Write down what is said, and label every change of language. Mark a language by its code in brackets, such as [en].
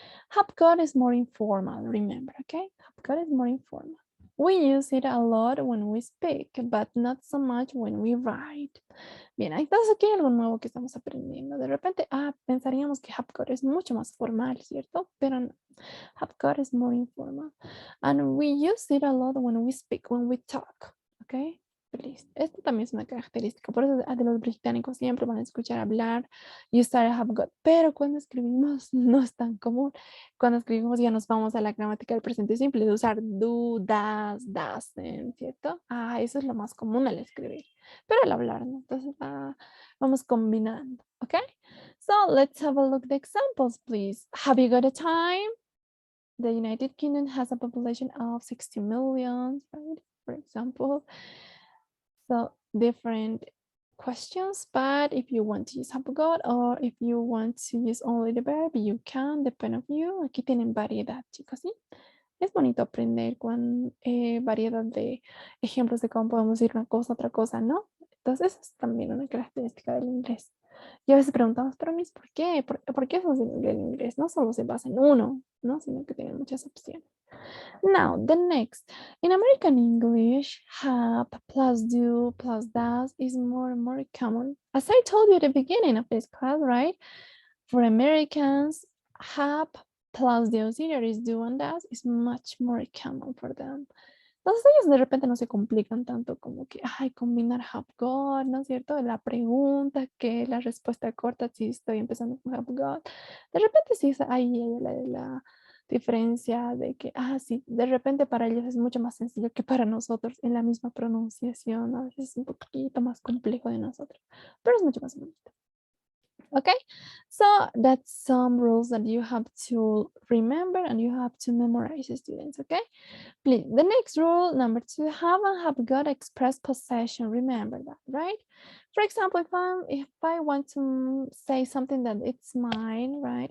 [en] Have got is more informal, remember, okay? Have got is more informal. We use it a lot when we speak, but not so much when we write. [es] Bien, entonces aquí hay algo nuevo que estamos aprendiendo. De repente, pensaríamos que have got es mucho más formal, ¿cierto? Pero no. [en] Have got is more informal. And we use it a lot when we speak, when we talk, okay? Please. [es] Esto también es una característica. Por eso de los británicos siempre van a escuchar hablar y usar have got. Pero cuando escribimos no es tan común. Cuando escribimos ya nos vamos a la gramática del presente simple de usar do, does, doesn't, ¿cierto? Eso es lo más común al escribir. Pero al hablar, ¿no? Entonces vamos combinando, ¿ok? [en] So let's have a look at the examples, please. Have you got a time? The United Kingdom has a population of 60 million, right? For example. So different questions, but if you want to use have got or if you want to use only the verb, you can, depend on you. [es] Aquí tienen variedad, chicos, ¿sí? Es bonito aprender con variedad de ejemplos de cómo podemos decir una cosa, otra cosa, ¿no? Entonces, es también una característica del inglés. Y a veces preguntamos, pero Miss, ¿por qué? ¿Por qué eso del inglés? No solo se basa en uno, ¿no? Sino que tiene muchas opciones. [en] Now, the next. In American English, have plus do plus does is more and more common. As I told you at the beginning of this class, right? For Americans, have plus the auxiliaries do and does is much more common for them. [es] Entonces ellos de repente no se complican tanto como que, ay, combinar have got, ¿no es cierto? La pregunta, que la respuesta corta, si estoy empezando con have got. De repente sí, ahí la diferencia de que, sí, de repente para ellos es mucho más sencillo que para nosotros en la misma pronunciación. A veces es un poquito más complejo de nosotros, pero es mucho más bonito. [en] Okay, so that's some rules that you have to remember and you have to memorize, students. Okay, please. The next rule, number 2, have and have got express possession. Remember that, right? For example, if I want to say something that it's mine, right?